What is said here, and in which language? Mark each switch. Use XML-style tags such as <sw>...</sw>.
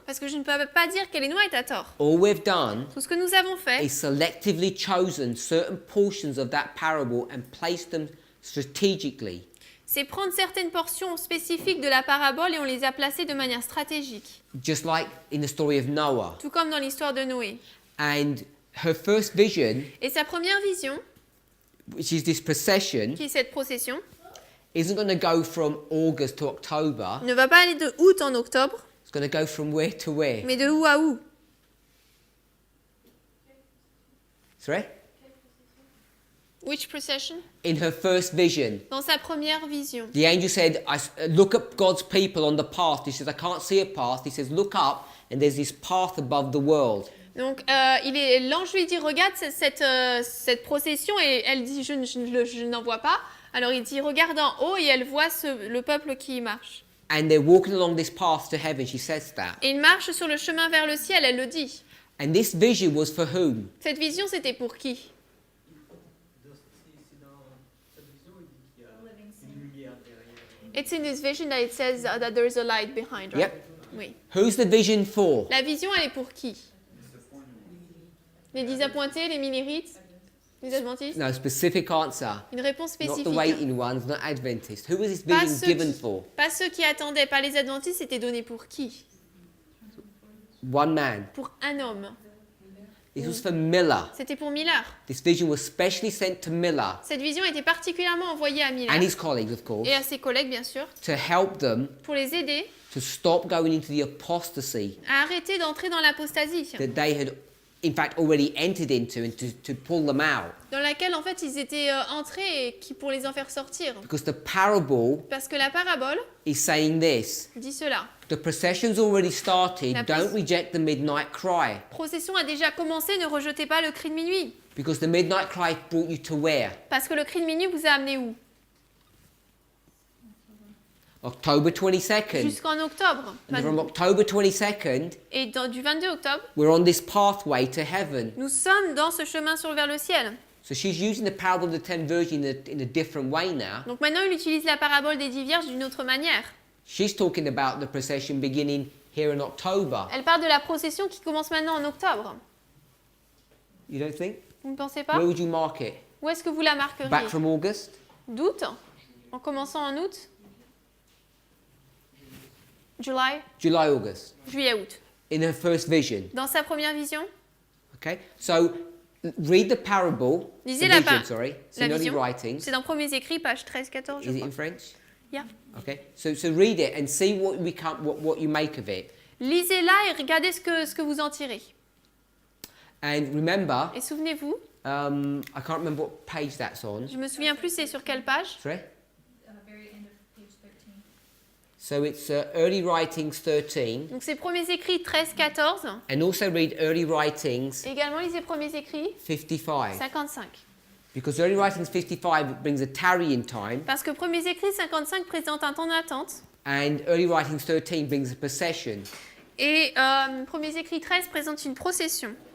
<fr>parce que je ne peux pas dire qu'Ellen White a tort.</fr> <en>All we've done</en> <fr>Tout ce que nous avons fait,</fr> <en>is selectively chosen certain portions of that parable and placed them strategically.</en> <fr>c'est prendre certaines portions spécifiques de la parabole et on les a placées de manière stratégique,</fr> <en>Just like in the story of Noah.</en> <fr>tout comme dans l'histoire de Noé.</fr> <en>And her first vision</en> <fr>Et sa première vision,</fr> <en>which is this procession,</en> <fr>qui est cette procession,</fr> <en>isn't going to go from August to October.</en> <fr>ne va pas aller de août en octobre,</fr> <en>It's going to go from where to where?</en> <fr>mais de où à où?</fr> <en>Sorry? Which procession? In her first vision,</en> <fr>Dans sa première vision.</fr> <en>the angel said, look at God's people on the path. He says, I can't see a path. He says, look up, and there's this path above the world.</en> <fr>Donc l'ange lui dit regarde cette procession et elle dit je n'en vois pas. Alors il dit regarde en haut et elle voit le peuple qui y marche.</fr> <en>And they're walking along this path to heaven. She says that.</en> <fr>Et il marche sur le chemin vers le ciel, elle le dit.</fr> <en>And this vision was for whom?</en> <fr>Cette vision c'était pour qui?</fr> <en>It's in this vision that it says that there is a light behind, right? Yep.</en> <fr>Oui.</fr> <en>Who's the vision for?</en> <fr>La vision elle est pour qui? Les désappointés, les minérites, les adventistes?</fr> <en>No, specific answer.</en> <fr>Une réponse</fr> <en>Not</en> <fr>spécifique.</fr> <en>the waiting ones, not Adventists. Who was this</en> <fr>Pas</fr> <en>vision</en> <fr>ceux,</fr> <en>given</en> <fr>qui,</fr> <en>for?</en> <fr>pas ceux qui attendaient, pas les adventistes, c'était donné pour qui?</fr> <en>One man.</en> <fr>Pour un homme.</fr> <en>This was for Miller.</en> <fr>C'était pour Miller.</fr> <en>This vision was specially sent to Miller</en> <fr>Cette vision a été particulièrement envoyée à Miller</fr> <en>and his colleagues, of course,</en> <fr>et à ses collègues, bien sûr,</fr> <en>to help them</en> <fr>pour les aider</fr> <en>to stop going into the apostasy</en> <fr>à arrêter d'entrer dans l'apostasie,</fr> <en>that they had, in fact, already entered into, and to pull them out.</en> <fr>dans laquelle en fait ils étaient entrés et qui pour les en faire sortir.</fr> <en>Because the parable</en> <fr>Parce que la parabole</fr> <en>is saying this.</en> <fr>dit cela.</fr> <en>The procession's already started.</en> <fr>La</fr> <en>Don't reject the midnight cry.</en> <fr>Procession a déjà commencé, ne rejetez pas le cri de minuit.</fr> <en>Because the midnight cry brought you to where?</en> <fr>Parce que le cri de minuit vous a amené où?</fr> <en>October 22nd.</en> <fr>Jusqu'en octobre.</fr> <en>And from October 22nd,</en> <fr>Et du 22 octobre,</fr> <en>we're on this pathway to heaven.</en> <fr>nous sommes dans ce chemin vers le ciel.</fr> <en>So she's using the parable of the 10 virgins in a different way now.</en> <fr>Donc maintenant, il utilise la parabole des 10 vierges d'une autre manière.</fr> <en>She's talking about the procession beginning here in October.</en> <fr>Elle parle de la procession qui commence maintenant en octobre.</fr> <en>You don't think?</en> <fr>Vous ne pensez pas?</fr> <en>Where would you mark it?</en> <fr>Où est-ce que vous la marqueriez?</fr> <en>Back from August?</en> <fr>D'août? En commençant en août?</fr> <en>July? July, August.</en> <fr>Juillet, août.</fr> <en>In her first vision.</en> <fr>Dans sa première vision?</fr> <en>Okay? So read the parable.</en> <fr>Lisez</fr> <en>the</en> <fr>la</fr> <en>vision, sorry. It's</en> <fr>la</fr> <en>in early</en> <fr>vision.</fr> <en>writings.</en> <fr>C'est dans Premiers Écrits, page 13-14, je</fr> <en>Is it</en> <fr>crois.</fr> <en>in French? Yeah. Okay. So read it and see what you make of it.</en> <fr>Lisez-la et regardez ce que vous en tirez.</fr> <en>And remember,</en> <fr>Et souvenez-vous,</fr> <en>I can't remember what page that's on.</en> <fr>je me souviens plus c'est sur quelle page.</fr> <en>Sorry? Very end of page 13. So it's early writings 13.</en> <fr>Donc c'est Premiers Écrits 13-14.</fr> <en>And also read early writings</en> <fr>Également lisez Premiers Écrits</fr> <en>55.</en> <fr>55.</fr> <en>Because early writings 55 brings a tarrying time.</en> <fr>Parce que Premiers Écrits 55 présente un temps d'attente.</fr> <en>And early writings 13 brings a procession.</en> <fr>Et Premiers Écrits 13 présente une procession.</fr>